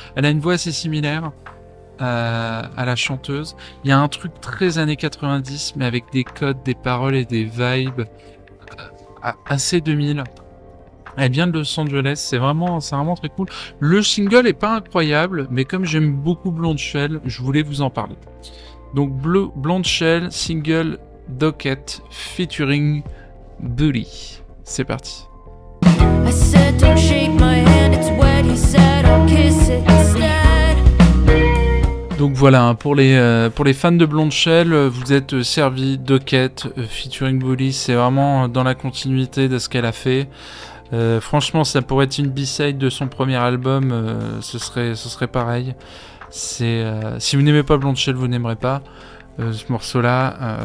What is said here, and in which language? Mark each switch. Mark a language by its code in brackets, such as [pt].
[fr] Elle a une voix assez similaire à la chanteuse. Il y a un truc très années 90, mais avec des codes, des paroles et des vibes AC2000. Elle vient de Los Angeles, c'est vraiment très cool. Le single est pas incroyable, mais comme j'aime beaucoup Blonde Shell, je voulais vous en parler. Donc Blonde Shell, single Docket, featuring Bully. C'est parti. [en] I said, don't shake my hand, it's wet, he said, I'll kiss it instead. [fr] Donc voilà, hein, pour les fans de Blonde Shell, vous êtes servis. Docket, featuring Bully, c'est vraiment dans la continuité de ce qu'elle a fait. Franchement, ça pourrait être une B-side de son premier album, ce serait pareil. Si vous n'aimez pas Blonde Shell, vous n'aimerez pas ce morceau-là.